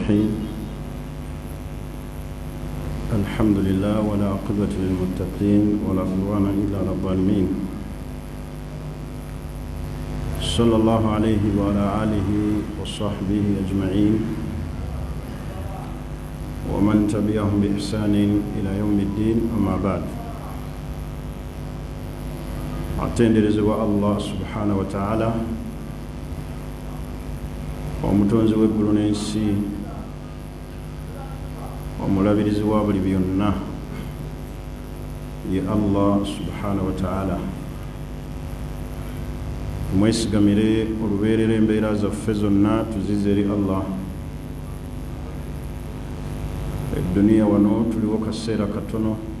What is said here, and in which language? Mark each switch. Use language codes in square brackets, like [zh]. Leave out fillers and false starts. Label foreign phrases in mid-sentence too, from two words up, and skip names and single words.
[ar] الرحيم الحمد لله ولا عقبة للمتقين ولا عدوان إلا على الظالمين صلى الله عليه وعلى آله وصحبه أجمعين ومن تبعهم بإحسان إلى يوم الدين أما بعد [lg] atenderezebwa [ar] الله سبحانه وتعالى [lg] omutonzi w'eggulu n'ensi omulabirizi wa buli byonna ye [ar] الله سبحانه وتعالى [lg] tumwesigamire olubeerera embeera zaffe zonna tuzize eri Allah edduniya wano tuliwo kaseera katono